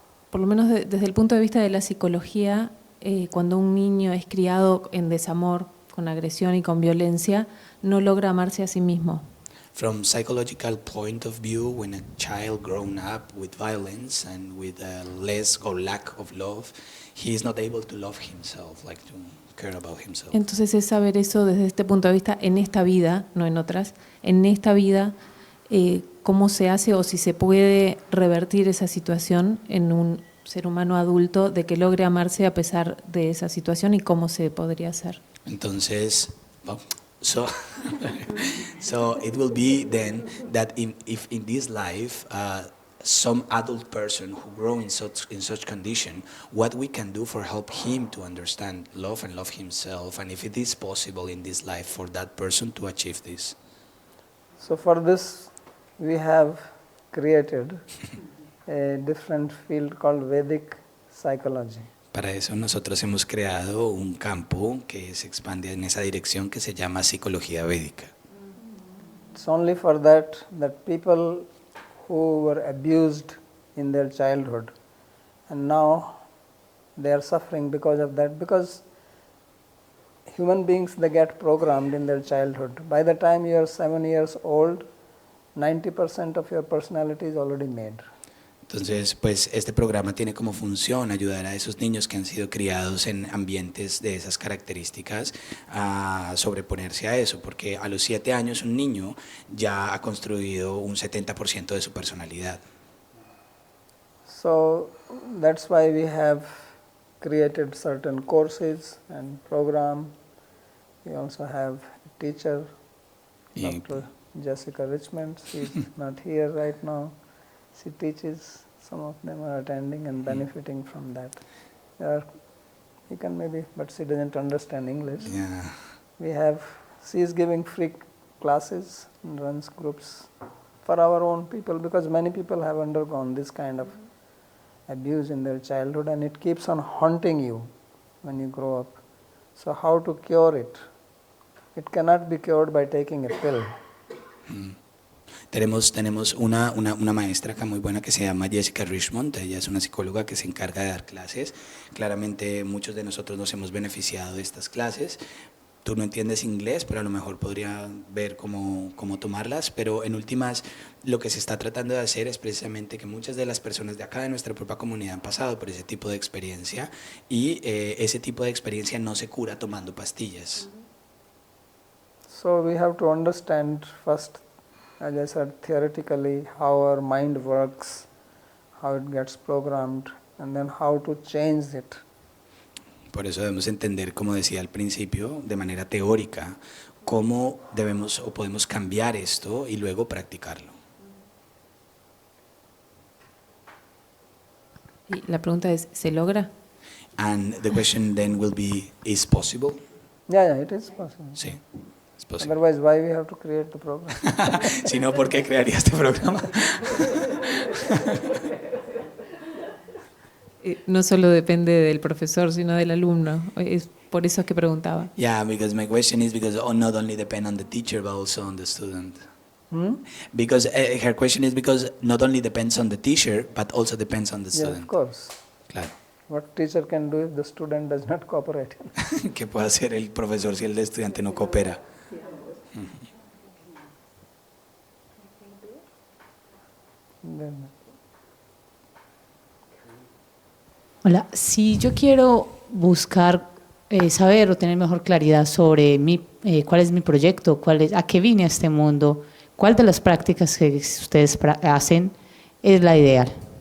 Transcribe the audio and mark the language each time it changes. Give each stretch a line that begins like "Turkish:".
Spanish: Por lo menos desde el punto de vista de la psicología, cuando un niño es criado en desamor, con agresión y con violencia, no logra amarse a sí mismo.
English: From psychological point of view, when a child grown up with violence and with less or lack of love, he is not able to love himself, like to care about himself.
Spanish: Entonces es saber eso desde este punto de vista en esta vida, no en otras, en esta vida, cómo se hace o si se puede revertir esa situación en un ser humano adulto, de que logre amarse a pesar de esa situación y cómo se podría hacer.
English: Entonces, so it will be then that if in this life some adult person who grow in such condition, what we can do for help him to understand love and love himself, and if it is possible in this life for that person to achieve this. So for this we have created a different field called Vedic psychology.
Spanish: Para eso nosotros hemos creado un campo que se expande en esa dirección que se llama psicología védica.
English: It's only for that people who were abused in their childhood and now they are suffering because of that, because human beings, they get programmed in their childhood. By the time you are 7 years old, 90% of your personality is already made.
Spanish: Entonces, pues este programa tiene como función ayudar a esos niños que han sido criados en ambientes de esas características a sobreponerse a eso, porque a los 7 años un niño ya ha construido un 70% de su personalidad.
English: So that's why we have created certain courses and program. We also have a teacher, Dr. Jessica Richmond. She's not here right now. She teaches, some of them are attending and benefiting from that. You can maybe, but she doesn't understand English. Yeah. She is giving free classes and runs groups for our own people, because many people have undergone this kind of abuse in their childhood and it keeps on haunting you when you grow up. So how to cure it? It cannot be cured by taking a pill.
Spanish: Tenemos una maestra acá muy buena que se llama Jessica Richmond. Ella es una psicóloga que se encarga de dar clases. Claramente muchos de nosotros nos hemos beneficiado de estas clases. Tú no entiendes inglés, pero a lo mejor podría ver cómo tomarlas, pero en últimas lo que se está tratando de hacer es precisamente que muchas de las personas de acá de nuestra propia comunidad han pasado por ese tipo de experiencia y ese tipo de experiencia no se cura tomando pastillas.
English: So we have to understand first, as I said, theoretically how our mind works, how it gets programmed, and then how to change it.
Spanish: Por eso debemos entender, como decía al principio, de manera teórica, cómo debemos o podemos cambiar esto y luego practicarlo. Y la pregunta es, ¿se logra?
English: And the question then will be, is possible? Yeah, it is possible.
Spanish: Sí, es posible.
English: Otherwise, why we have to create the program?
Spanish: Si no, ¿por qué crearía este programa? No solo depende del profesor, sino del alumno. Es por eso que preguntaba.
English: Yeah, because my question is because not only depend on the teacher but also on the student. Because her question is because not only depends on the teacher, but also depends on the Yeah, student. of course.
Spanish: Claro.
English: What teacher can do if the student does not cooperate?
Spanish: ¿Qué puede hacer el profesor si el estudiante no coopera?
English: Then,
Spanish: Hola, si yo quiero buscar saber o tener mejor claridad sobre cuál es mi proyecto, a qué vine a este mundo, cuál de las prácticas que ustedes hacen es la ideal.